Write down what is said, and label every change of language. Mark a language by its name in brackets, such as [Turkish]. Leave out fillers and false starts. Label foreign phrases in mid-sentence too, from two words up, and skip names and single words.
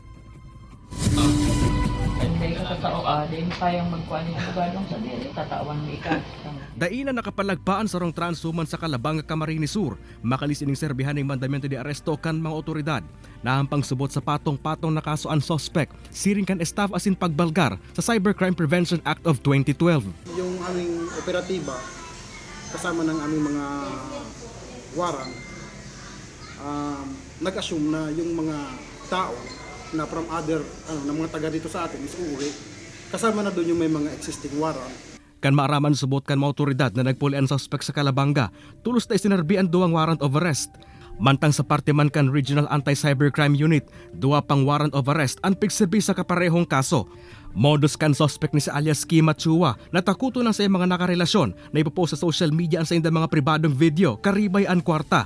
[Bikol] Daina nakapalagpaan sa rong trans woman sa Calabanga, Camarines Sur, makalis ining serbihan ng mandamento de aresto kan mga otoridad. Nahampang subot sa patong-patong na kaso ang sospek, siring kan staff asin pagbalgar sa Cybercrime Prevention Act of 2012. [Filipino] Yung aming operatiba, kasama ng aming mga warang, nag-assume na yung mga tao na from other na mga taga dito sa atin is uuwi. Kasama na doon yung may mga existing warrant. [Bikol] Kan maaraman subot kan mga otoridad na nagpuli ang suspect sa Calabanga, tulos na isinarbian duwang [English] warrant of arrest. [Bikol] Mantang sa parte man kan Regional Anti-Cybercrime Unit, duwa pang [English] warrant of arrest [Bikol] ang pigserbi sa kaparehong kaso. Modus kan suspect ni si alias Kima Chua na takuto na sa mga nakarelasyon na ipopost sa [English] social media [Bikol] ang sa inda mga pribadong video karibay ang kwarta.